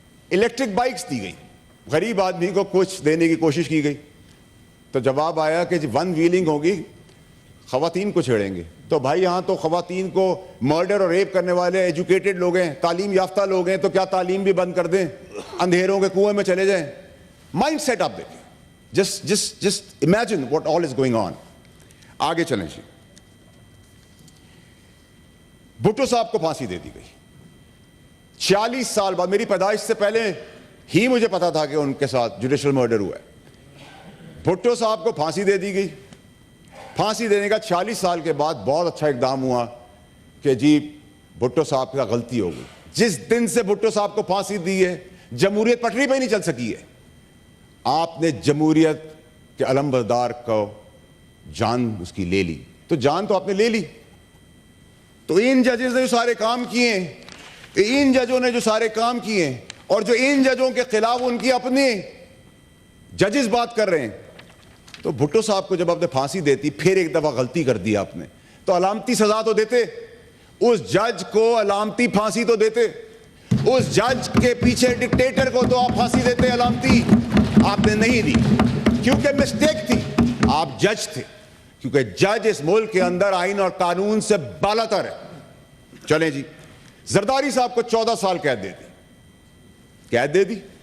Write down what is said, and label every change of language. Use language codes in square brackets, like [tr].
[ur] Electric bikes دی گئی, غریب آدمی کو کچھ دینے کی کوشش کی گئی, تو جواب آیا کہ 1 ویلنگ ہوگی, خواتین کو چھیڑیں گے. تو بھائی یہاں تو خواتین کو مرڈر اور ریپ کرنے والے ایجوکیٹڈ لوگ ہیں, تعلیم یافتہ لوگ ہیں, تو کیا تعلیم بھی بند کر دیں, اندھیروں کے کنویں میں چلے جائیں؟ مائنڈ سیٹ آپ دیکھیں, [en] Just imagine what all is going on. [ur] آگے چلیں جی. بھٹو صاحب کو پھانسی دے دی گئی 46 سال بعد. میری پیدائش سے پہلے ہی مجھے پتا تھا کہ ان کے ساتھ جوڈیشل مرڈر ہوا ہے. بھٹو صاحب کو پھانسی دے دی گئی. پھانسی دینے کا 46 سال کے بعد بہت اچھا اقدام ہوا کہ جی بھٹو صاحب کا غلطی ہو گئی. جس دن سے بھٹو صاحب کو پھانسی دی ہے, جمہوریت پٹری پہ ہی نہیں چل سکی ہے. آپ نے جمہوریت کے علم بردار کو جان اس کی لے لی, تو جان تو آپ نے لے لی. تو ان ججز نے جو سارے کام کیے ہیں, ان ججوں نے جو سارے کام کیے ہیں, اور جو ان ججوں کے خلاف ان کی اپنے ججز بات کر رہے ہیں, تو بھٹو صاحب کو جب آپ نے پھانسی دیتی, پھر ایک دفعہ غلطی کر دی آپ نے, تو علامتی سزا تو دیتے. اس جج کو علامتی پھانسی تو دیتے. اس جج کے پیچھے ڈکٹیٹر کو تو آپ پھانسی دیتے علامتی. آپ نے نہیں دی کیونکہ مسٹیک تھی. آپ جج تھے, کیونکہ جج اس ملک کے اندر آئین اور قانون سے بالاتر ہے. چلیں جی, زرداری صاحب کو 14 سال قید دے دی. قید دے دی,